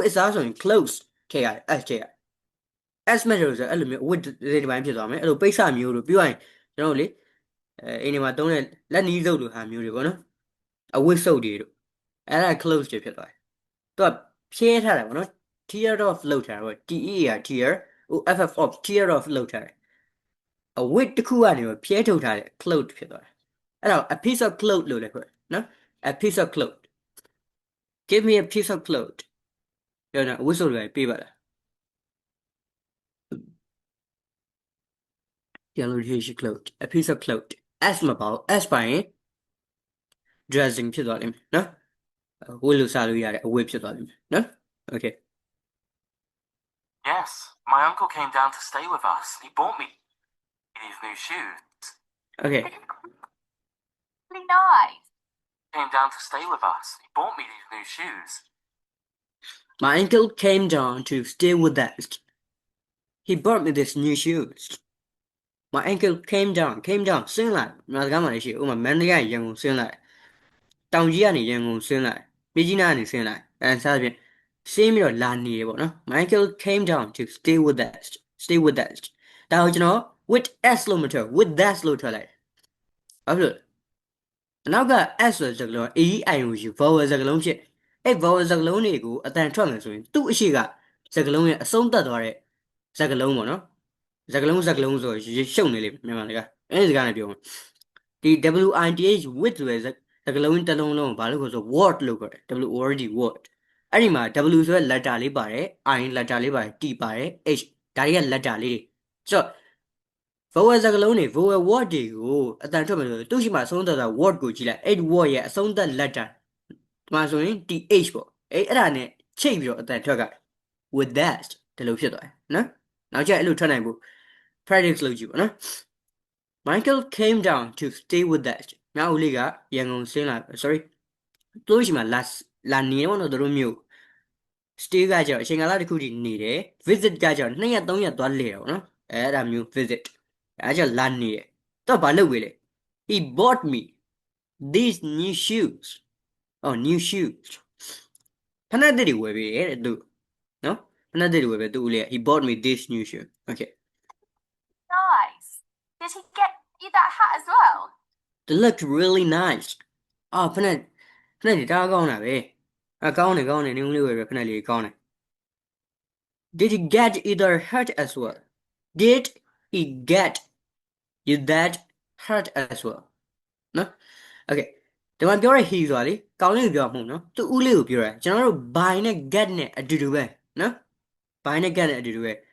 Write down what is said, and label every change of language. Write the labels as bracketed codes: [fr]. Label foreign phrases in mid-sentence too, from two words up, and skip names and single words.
[my] အစားဆိုရင် clothes ထည့်ရတယ် S ထည့်ရ S မဲ့လို့ဆိုအဲ့လိုမျိုးအဝတ်ဒီပိုင်းဖြစ်သွားမယ်အဲ့လိုပိတ်စမျိုးလို့ပြောရင်ကျွန်တော်တို့လေအိမ်တွေမှာတုံးတဲ့လက် နီးစုပ်လိုဟာမျိုးတွေပေါ့နော်အဝတ်စုပ်တွေတို့အဲ့ဒါ clothes တွေဖြစ်သွားတယ်သူကဖြဲထားတယ်ပေါ့နော် [en] tear off [my] လောက်ထားတယ်ပေါ့ [en] TER tear FF off tear off [my] လောက်ထားတယ်အဝတ်တစ်ခုကနေဖြဲထုတ်ထားတဲ့ cloth ဖြစ်သွားတယ်အဲ့တော့ [en] a piece of cloth [my] လို့လည်းခေါ်တယ်နော် [en] a piece of cloth give me a piece of cloth [my] ပြောတာအဝတ်စုပ်တွေပေးပါလား ပြန်လို့ရှိ [en] cloth a piece of cloth [my] S မပေါ့ S ပိုင်း dressing ဖြစ်သွားလိမ့်မယ်နော်ဝတ်လို့စားလို့ရတယ်အဝတ်ဖြစ်သွားလိမ့်မယ်နော် okay [en] Yes, my uncle came down to stay with us. He bought me these new shoes. okay Really nice. Came down to stay with us. He bought me these new shoes. my uncle came down [my] to stay with us he bought me these new shoes [en] my uncle came down ဆင်းလာမြန်မာစကားမှာလည်းရှိဥပမာမန္တလေးကရန်ကုန်ဆင်းလာတောင်ကြီးကနေရန်ကုန်ဆင်းလာပြည်ကြီးနားကနေဆင်းလာစသဖြင့်ဆင်းပြီးတော့လာနေရပေါ့နော် my uncle came down to stay with us [my] ဒါကိုကျွန်တော် [en] with s [my] လို့မထွက် [en] with that [my] လို့ထွက်လိုက် ဘာဖြစ်လို့အနောက်က s ဆိုတဲ့စကားလုံး a e i o u vowel စကားလုံးဖြစ်အဲ့ vowel စကားလုံးတွေကိုအတန်ထွက်မယ်ဆိုရင်သူ့အရှိကစကားလုံးရဲ့အဆုံးသတ်သွားတဲ့စကားလုံးပေါ့နော်စကားလုံးဆိုရှုပ်နေလိမ့်မယ်မြန်မာစကားအဲ့ဒီစကားနဲ့ပြောမယ်ဒီ [en] WITH with [my] ဆို တဲ့စကားလုံးတစ်လုံးလုံးဘာလို့ခေါ်ဆို word လို့ခေါ်တယ် [en] WORD word [my] အဲ့ဒီမှာ W ဆိုတဲ့ letter လေးပါတယ် I letter လေးပါတယ် T ပါတယ် H ဒါတွေက letter လေးတွေဆိုတော့ vowel စကားလုံးတွေ vowel word တွေကိုအတန် ထွက်မယ်ဆိုသူ့ရှိမှအဆုံးသတ်တာ word ကိုကြည့်လိုက်အဲ့ word ရဲ့အဆုံးသတ် letter ဒီမှာဆိုရင် TH ပေါ့အဲ့ဒါနဲ့ချိတ်ပြီးတော့အတန်ထွက်က [en] with that [my] ဒီလို ဖြစ်သွားတယ်နော်နောက်ကျအဲ့လိုထွက်နိုင်ဖို့ practice လုပ်ကြည့်ပါနော် [en] Michael came down to stay with us [my] ငါဦးလေးကရန် ကုန်ဆင်းလာ sorry သူ့ရှိမှလာနေတော့တို့မျိုး stay ကကြောင့်အချိန်ကာလတစ်ခုတည်းနေတယ် visit ကကြောင့်2ရက်3ရက်သွားလဲတော့နော်အဲ့ဒါမျိုး visit အဲ့ကြောင့်လာနေတယ်တော့ဘာလုပ်ဝေးလဲ [en] he bought me these new shoes oh new shoes [my] ဖနက်တွေဝယ်ပေးတယ်တဲ့သူနော်ဖနက်တွေဝယ်ပေးသူဦးလေး [en] he bought me these new shoes okay Nice. Did he get you that hat as well? they look really nice [my] ဖနက်တွေတအားကောင်းတာပဲကောင်းတယ်နင်းဦးလေးဝယ်ပေးဖနက်လေးကောင်းတယ် [en] did he get either hat as well did he get you that hat as well [my] နော် okay ဒီမှာပြောရ he ဆိုတာလေကောင်းလေးကိုပြောမှာမဟုတ်နော်သူဦးလေးကိုပြောရကျွန်တော်တို့ by နဲ့ get နဲ့အတူတူပဲနော် by နဲ့ get နဲ့အတူတူပဲ